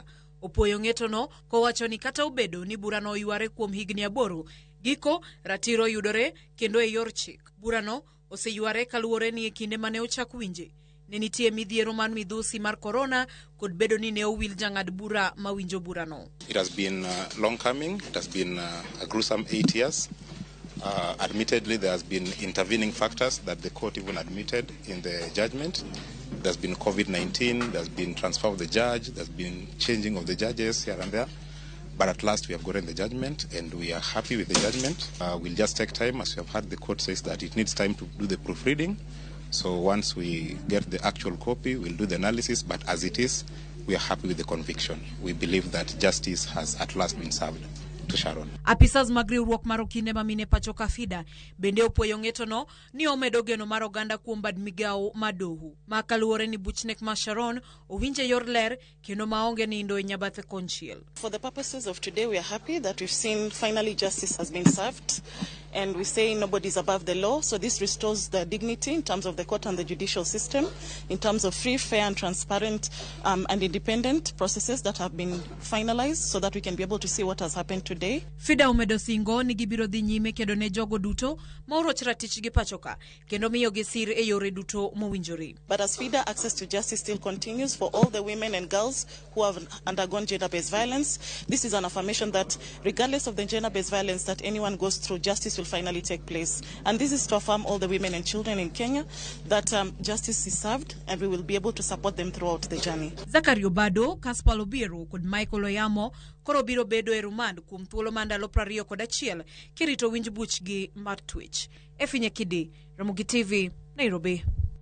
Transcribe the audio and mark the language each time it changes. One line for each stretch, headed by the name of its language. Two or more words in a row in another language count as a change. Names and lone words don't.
Luo (Kenya and Tanzania): Opoyo ng'eto no kowacho ni kata obedo ni bura no oyuare kuom higni 8, giko ratiro yudore kendo e yor chik. Bura no oseyuare kaluwore ni e kinde mane ochak winje ne nitie midhiero man midhusi mar corona kod bedo ni ne owil jang'ad bura ma winjo bura no.
English: It has been long coming. It has been a gruesome 8 years. Admittedly, there has been intervening factors that the court even admitted in the judgment. There's been COVID-19, there's been transfer of the judge, there's been changing of the judges here and there. But at last we have gotten the judgment and we are happy with the judgment. We'll just take time, as we have heard the court says that it needs time to do the proofreading. So once we get the actual copy, we'll do the analysis. But as it is, we are happy with the conviction. We believe that justice has at last been served to Sharon.
Luo (Kenya and Tanzania): Apisas mag riwruok mar okinde mamine pacho ka FIDA bende opoyo ng'eto no ni omedo geno mar oganda kuom bad migawo madoho. Ma kaluwore ni buchnek ma Sharon owinje yor ler kendo maonge nindo e nyabathe konchiel.
English: For the purposes of today, we are happy that we've seen finally justice has been served. And we say nobody's above the law, so this restores the dignity in terms of the court and the judicial system, in terms of free, fair and transparent and independent processes that have been finalized so that we can be able to see what has happened today.
Luo (Kenya and Tanzania): FIDA umedo singo ni gibiro dhi nyime kedo ne jogo duto ma oroch ratich gi pachoka kendo miyo gi sir e yore duto mowinjore.
English: But as FIDA, access to justice still continues for all the women and girls who have undergone gender-based violence. This is an affirmation that regardless of the gender-based violence that anyone goes through, justice will finally take place. And this is to affirm all the women and children in Kenya that justice is served and we will be able to support them throughout the journey.
Luo (Kenya and Tanzania): Zakaria Kothobado, Kaspal Obiero kod Michael Oyamo koro biro bedo e rumand kuom thuolo mandalo 21 kirito winj buchgi mar twech. Nyakidi, Ramogi TV, Nairobi.